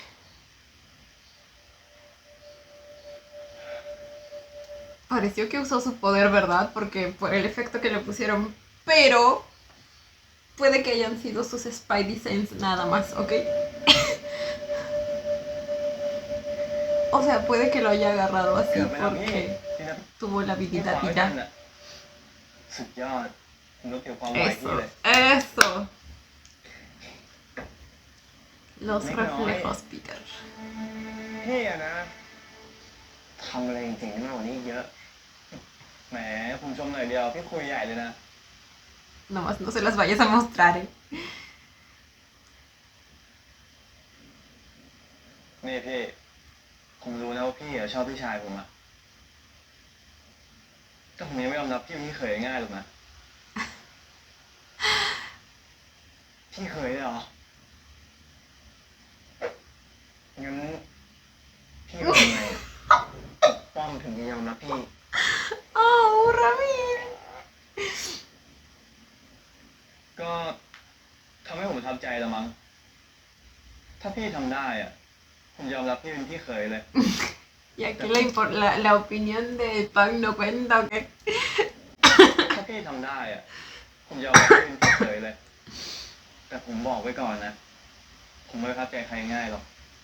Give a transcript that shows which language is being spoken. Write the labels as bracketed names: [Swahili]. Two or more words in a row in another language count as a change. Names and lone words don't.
[Spanish] Pareció que usó su poder, ¿verdad? Porque por el efecto que le pusieron. Pero puede que hayan sido sus Spidey Sense nada más, ¿ok? O sea, puede que lo haya agarrado así [Thai] เกือบไปแล้วพี่ [Spanish] porque [Thai] ที่นับ [Spanish] tuvo la [Thai] ที่ [Spanish] habilidad [Thai] ขวา [Spanish] y [Thai] ไม่ทัน [Spanish] ya. [Thai] อ่ะสุดยอดนึกถึงความไวพี่ [Spanish] Eso, [Thai] เลย [Spanish] eso. Los Nick reflejos, Peter. [Thai] พี่อะนะทำอะไรเจ๋งๆมากกว่านี้เยอะ แหมผมชมหน่อยเดียวพี่คุยใหญ่เลยนะ [Spanish] Nomás no se las vayas a mostrar, ¿eh? [Thai] นี่พี่ ผมรู้นะว่าพี่อะชอบพี่ชายผมอะแต่ผมยังไม่ยอมรับพี่เป็นพี่เขยง่ายหรอกนะ พี่เขยเลยเหรอ งั้นพี่ทำไงป้อมถึงจะยอมรับพี่ [Spanish] Oh, Ramir. [Thai] ก็ทำให้ผมประทับใจละมั้ง ถ้าพี่ทำได้อะผมยอมรับพี่เป็นพี่เขยเลย [Spanish] Y aquí la opinión de Pan no cuenta, ¿ok? [Thai] ถ้าพี่ทำได้อะผมยอมรับพี่เป็นพี่เขยเลย แต่ผมบอกไว้ก่อนนะ ผมไม่ประทับใจใครง่ายหรอก